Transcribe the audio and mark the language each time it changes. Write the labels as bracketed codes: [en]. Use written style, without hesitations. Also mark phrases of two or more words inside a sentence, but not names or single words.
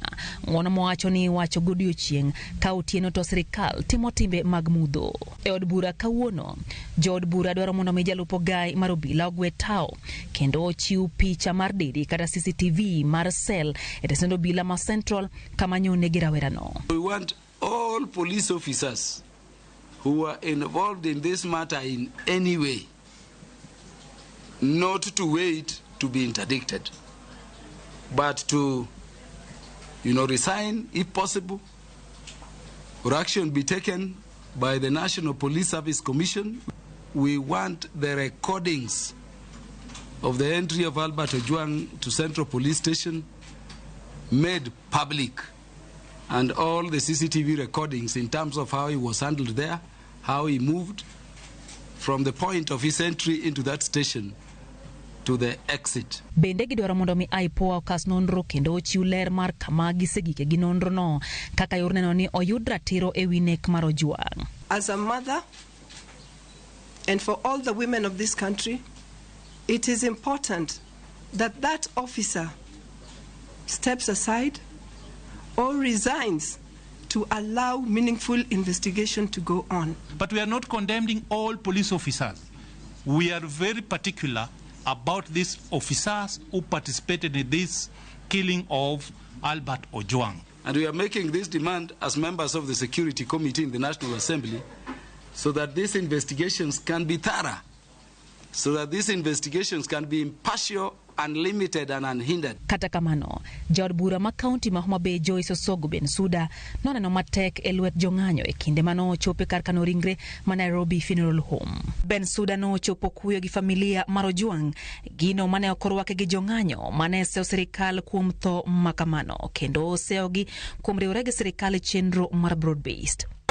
[luo] Ng'uono mowacho ni wacho godiochieng' ka otieno to sirikal timo timbe mag mudho. E od bura kawuono, jood bura dwaro mondo mi jalup ogai mar obila ogwe tao kendo ochiw picha mar dedi kata CCTV mar sel e tesend obila ma Central kama nyonegi rawerano. [en] We want all police officers who are involved in this matter in any way not to wait to be interdicted, but to, resign if possible, or action be taken by the National Police Service Commission. We want the recordings of the entry of Albert Ojwang to Central Police Station made public, and all the CCTV recordings in terms of how he was handled there, how he moved from the point of his entry into that station to the exit. [luo] Bende gidwaro mondo mi IPOA okas nonro kendo ochiw ler mar kama gisegike gi nonro no kaka yor neno ni oyud ratiro e wi nek mar Ojwang. [en] As a mother, and for all the women of this country, it is important that that officer steps aside or resigns to allow meaningful investigation to go on. But we are not condemning all police officers. We are very particular about these officers who participated in this killing of Albert Ojwang. And we are making this demand as members of the Security Committee in the National Assembly so that these investigations can be thorough, so that these investigations can be impartial, unlimited and unhindered. [luo] Kata kamano, jood bura ma kaunti ma Homa Bay Joyce Osogo Bensouda noneno matek e lwet jong'anyo e kinde mano chope kar kano ringre ma Nairobi Funeral Home. Bensouda no chopo kuyo gi familia mar Ojwang, gino mane okorwake gi jong'anyo mane seo sirikal kuom tho makamano kendo seo gi kuom riwre gi sirikal chenro mar [en] broad based.